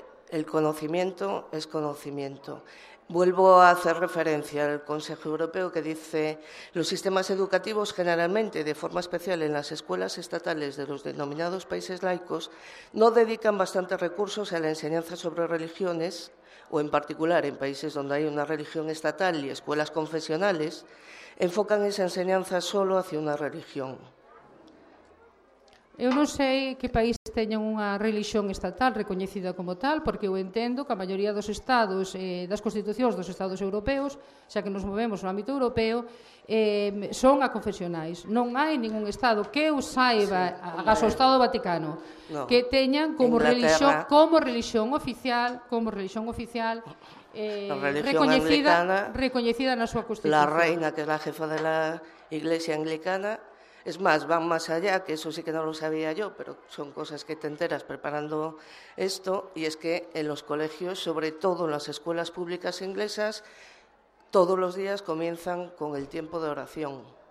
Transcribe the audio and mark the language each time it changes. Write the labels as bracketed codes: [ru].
[es] El conocimiento es conocimiento. Vuelvo a hacer referencia al Consejo Europeo, que dice: los sistemas educativos, generalmente, de forma especial en las escuelas estatales de los denominados países laicos, no dedican bastantes recursos a la enseñanza sobre religiones, o en particular en países donde hay una religión estatal y escuelas confesionales, enfocan esa enseñanza solo hacia una religión. [gl] Eu non sei que países teñen unha religión estatal recoñecida como tal, porque eu entendo que a maioría dos estados, das constitucións dos estados europeos, xa que nos movemos no ámbito europeo, son aconfesionais. Non hai ningún estado que eu saiba, sí, agas o Estado Vaticano, no, que teñan como religión oficial recoñecida na súa constitución. [es] La reina, que é a jefa de la Iglesia Anglicana. Es más, van más allá, que eso sí que no lo sabía yo, pero son cosas que te enteras preparando esto, y es que en los colegios, sobre todo en las escuelas públicas inglesas, todos los días comienzan con el tiempo de oración,